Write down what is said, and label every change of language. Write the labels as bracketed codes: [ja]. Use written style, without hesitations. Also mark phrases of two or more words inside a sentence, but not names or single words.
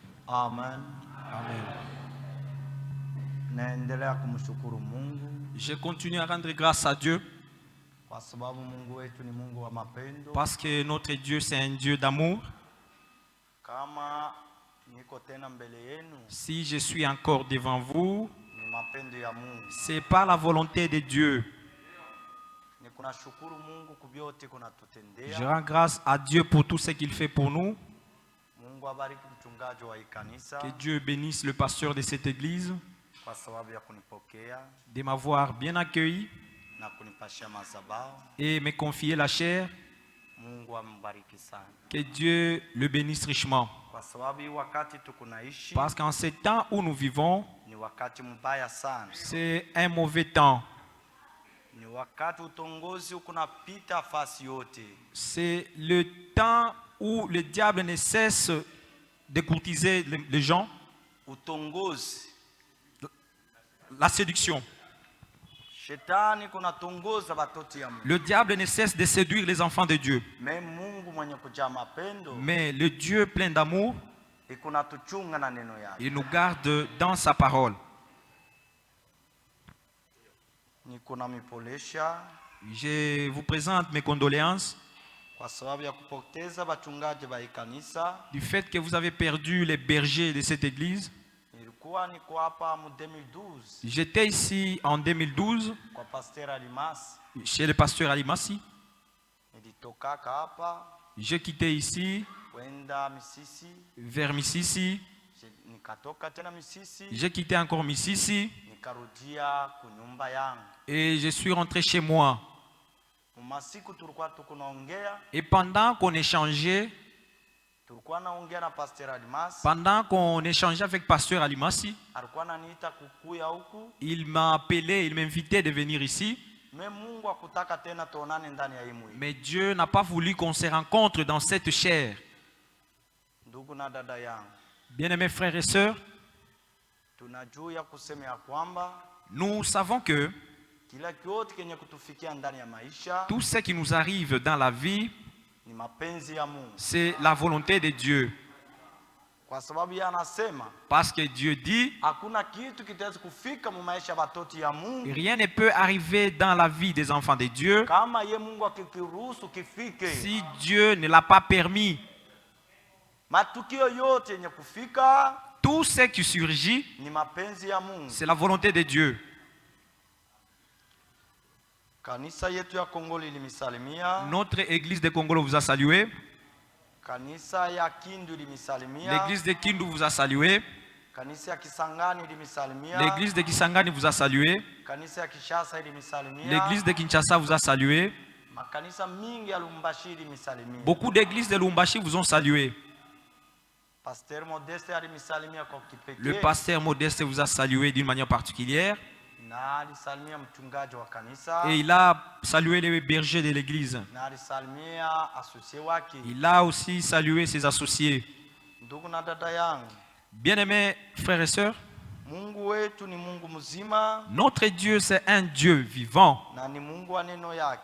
[sw] Amen. Amen. Naendelea kumshukuru Mungu [fr] Je continue à rendre grâce à Dieu [sw] kwa sababu Mungu wetu ni Mungu wa mapendo. [fr] parce que notre Dieu c'est un Dieu d'amour. [sw] Kama niko tena mbele yenu, [fr] Si je suis encore devant vous, [sw] ni mapendo ya Mungu. [fr] c'est pas la volonté de Dieu. [sw] Nikunashukuru Mungu kubyote kunatutendea. [fr] Je rends grâce à Dieu pour tout ce qu'il fait pour nous. [sw] Mungu abariki mchungaji wa ikanisa [fr] Que Dieu bénisse le pasteur de cette église [sw] kwa sababu ya kunipokea [fr] de m'avoir bien accueilli [sw] na kunipashia madhabahu. [fr] et me confier la chair. [sw] Mungu ambariki sana. [fr] Que Dieu le bénisse richement. [sw] Kwa sababu hii wakati tukunaishi [fr] Parce qu'en ces temps où nous vivons, [sw] ni wakati mbaya sana. [fr] c'est un mauvais temps. [sw] Ni wakati utongozi ukunapita fasi yote. [fr] C'est le temps où le diable ne cesse de courtiser les gens. [sw] Utongozi. [fr] La séduction. [sw] Shetani kunatongoza batoto ya Mungu. [fr] Le diable ne cesse de séduire les enfants de Dieu. [sw] Mais Mungu mwenye kujaa mapendo [fr] Mais le Dieu plein d'amour, [sw] ikunatuchunga na neno yake. [fr] il nous garde dans sa parole. [sw] Nikuna mipolesha [fr] Je vous présente mes condoléances [sw] kwa sababu ya kupoteza bachungaji ba ikanisa. [fr] du fait que vous avez perdu les bergers de cette église. [sw] Nilikuwa niko hapa mu 2012 [fr] J'étais ici en 2012 [sw] kwa Pasteur Alimasi. [fr] chez le pasteur Alimasi. [sw] Nilitokaka hapa [fr] J'ai quitté ici [sw] kwenda Misisi. [fr] vers Mississi. [sw] Nikatoka tena Misisi. [fr] J'ai quitté encore Mississi [sw] Nikarudia kunyumba yangu. [fr] et je suis rentré chez moi. [sw] Masiku tulikuwa tukunaongea, [fr] Et pendant qu'on échangeait, [sw] tulikuwa naongea na Pasteur Alimasi. [fr] pendant qu'on échangeait avec pasteur Alimasi, [sw] Alikuwa ananiita kukuya huku. [fr] il m'a appelé, il m'invitait de venir ici. [sw] Mais Mungu hakutaka tena tuonane ndani ya hii mwili. [fr] Mais Dieu n'a pas voulu qu'on se rencontre dans cette chair. [sw] Ndugu na dada yangu, [fr] Bien-aimés frères et sœurs, [sw] tunajua kusema ya kwamba [fr] nous savons que [sw] kila kitu kenye kutufikia ndani ya maisha [fr] tout ce qui nous arrive dans la vie, [sw] ni mapenzi ya Mungu. [fr] c'est la volonté de Dieu. [sw] Kwa sababu yeye anasema [fr] Parce que Dieu dit, [sw] hakuna kitu kitaweza kufika mu maisha ya watoto ya Mungu [fr] rien ne peut arriver dans la vie des enfants de Dieu [sw] kama ye Mungu akikiruhusu kifike. [fr] si Dieu ne l'a pas permis. [sw] Matukio yote yenye kufika [fr] Tout ce qui surgit, [sw] ni mapenzi ya Mungu. [fr] c'est la volonté de Dieu. [sw] Kanisa yetu ya Kongo lilimisalimia. [fr] Notre église de Congolo vous a salué. [sw] Kanisa ya Kindu lilimisalimia. [fr] L'église de Kindu vous a salué. [sw] Kanisa ya Kisangani lilimisalimia. [fr] L'église de Kisangani vous a salué. [sw] Kanisa ya Kishasa lilimisalimia. [fr] L'église de Kinshasa vous a salué. [sw] Makanisa mingi ya Lumbashi lilimisalimia. [fr] Beaucoup d'églises de Lumbashi vous ont salué. [sw] Pasteur Modeste alimisalimia kwa kipekee. [fr] Le pasteur Modeste vous a salué d'une manière particulière. [sw] Na alisalimia mchungaji wa kanisa. [fr] Et il a salué les bergers de l'église. [sw] Na alisalimia associé wake. [fr] Il a aussi salué ses associés. [sw] Ndugu na dada yangu, [fr] Bien-aimés frères et sœurs, [sw] Mungu wetu ni Mungu mzima [fr] notre Dieu c'est un Dieu vivant. [sw] na ni Mungu wa neno yake.